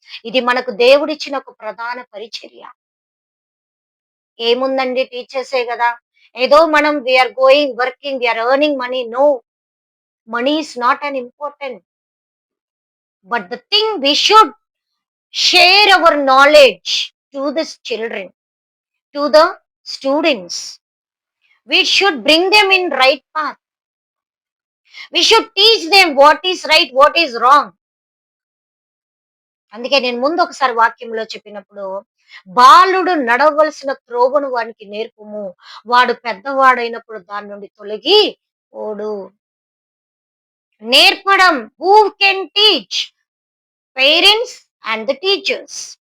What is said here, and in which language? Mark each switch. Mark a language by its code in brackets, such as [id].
[te] ఇది మనకు దేవుడిచ్చిన ఒక ప్రధాన పరిచర్య. ఏముందండి, టీచర్సే కదా, ఏదో మనం [en] We are going working, we are earning money. No, money is not unimportant, but the thing we should share our knowledge to the children, to the students. We should bring them in right path. We should teach them what is right, what is wrong. [te] అందుకే నేను ముందు ఒకసారి వాక్యంలో చెప్పినప్పుడు, బాలుడు నడవలసిన త్రోవను వానికి నేర్పుము, వాడు పెద్దవాడైనప్పుడు దాని నుండి తొలగి ఓడు. నేర్పడం, [en] Who can teach? Parents and the teachers.